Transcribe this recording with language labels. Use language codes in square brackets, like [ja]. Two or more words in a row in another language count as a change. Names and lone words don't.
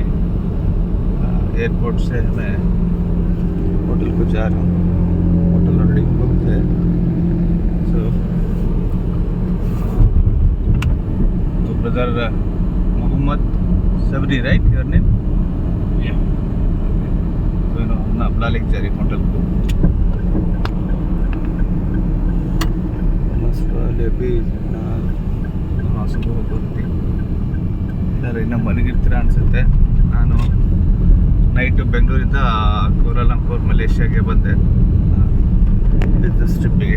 [hi] एयरपोर्ट से मैं होटल को जा रहा हूँ। होटल ऑलरेडी बुक है। [en] तो brother Mohammed Sabri, right your name? [hi] तो हम अपना लेके जा रही होटल को। [kn] ಸುಮ್ಮನೆ ಹೋಗ್ತೀನಿ ಎಲ್ಲರೂ ಇನ್ನೂ ಮಲಗಿರ್ತೀರ ಅನಿಸುತ್ತೆ. ನಾನು ನೈಟು ಬೆಂಗಳೂರಿಂದ ಕೋಲಾಲಂಪುರ್ ಮಲೇಷ್ಯಾಗೆ ಬಂದೆ ಬಿಸ್ನೆಸ್ ಟ್ರಿಪ್ಪಿಗೆ.